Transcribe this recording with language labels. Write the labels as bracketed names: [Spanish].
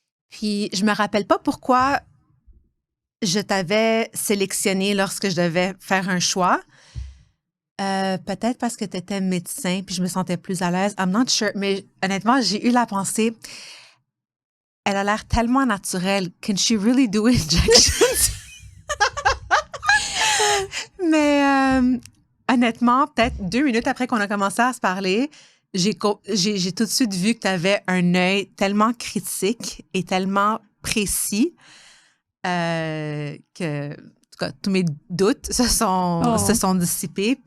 [French] Puis, je me rappelle pas pourquoi je t'avais sélectionné lorsque je devais faire un choix. Peut-être parce que tu étais médecin, puis je me sentais plus à l'aise. [English] I'm not sure. [French] Mais honnêtement, j'ai eu la pensée, elle a l'air tellement naturelle. [English] Can she really do injections? [French] Mais honnêtement, peut-être 2 minutes après qu'on a commencé à se parler, j'ai tout de suite vu que tu avais un œil tellement critique et tellement précis que, en tout cas, tous mes doutes se sont dissipés.